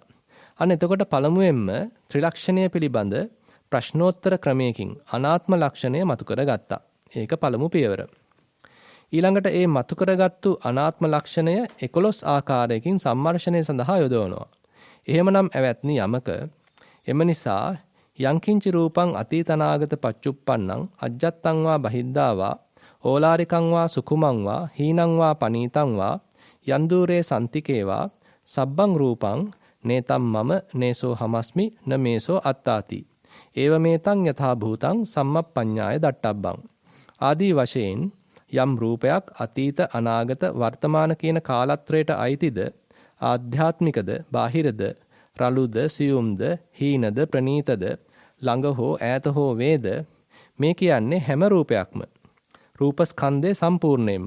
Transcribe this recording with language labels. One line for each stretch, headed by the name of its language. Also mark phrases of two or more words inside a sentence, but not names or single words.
Sinhala: අන්න එතකොට පළමුවෙන්ම ත්‍රිලක්ෂණය පිළිබඳ ප්‍රශ්නෝත්තර ක්‍රමයකින් අනාත්ම ලක්ෂණය මතු කරගත්තා. ඒක පළමු පියවර. ඊළඟට ඒ මතු කරගත්තු අනාත්ම ලක්ෂණය 11 ආකාරයකින් සම්මර්ෂණය සඳහා යොදවනවා. එහෙමනම් ඇවැත්නි යමක එම නිසා
Pali: යංකින්චි රූපං අතීතනාගත පච්චුප්පන්නං අජ්ජත්තං වා බහිද්ධා වා ඕලාරිකං වා සුකුමං වා හීනං වා පනීතං වා යන්දූරේ සම්තිකේ වා සබ්බං රූපං නේතම් මම නේසෝ හමස්මි න මේසෝ අත්තාති ඒව මේතං යථා භූතං සම්මප්පඤ්ඤාය දට්ඨබ්බං
Sinhala: ආදී වශයෙන් යම් රූපයක් අතීත අනාගත වර්තමාන කියන කාලත්‍රයට අයිතිද ආධ්‍යාත්මිකද බාහිරද රළුද සියුම්ද හීනද ප්‍රනීතද ළඟ හෝ ඈත හෝ වේද මේ කියන්නේ හැම රූපයක්ම රූපස්කන්ධය සම්පූර්ණයෙන්ම.